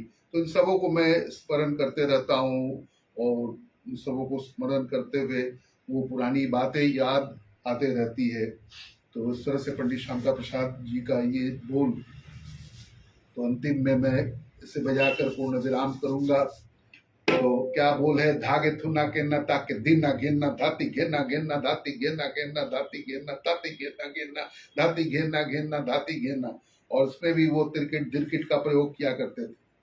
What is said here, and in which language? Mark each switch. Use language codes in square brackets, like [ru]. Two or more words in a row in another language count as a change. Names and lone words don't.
[hi] तो इन सबों को मैं स्मरण करते रहता हूँ, और इन सबों को स्मरण करते हुए वो पुरानी बातें याद आते रहती है। तो इस तरह से पंडित शांता प्रसाद जी का ये बोल, तो अंतिम में मैं इसे बजाकर पूर्ण विराम करूंगा। तो क्या बोल है, धागे थुना के न ताके दिना घेना धाती घेना घेना धाती घेना घेना धाती घेना धाती घेना घेना धाती घेना घेना धाती घेना। और उसमें भी वो तिरकिट दिरकिट का प्रयोग किया करते थे।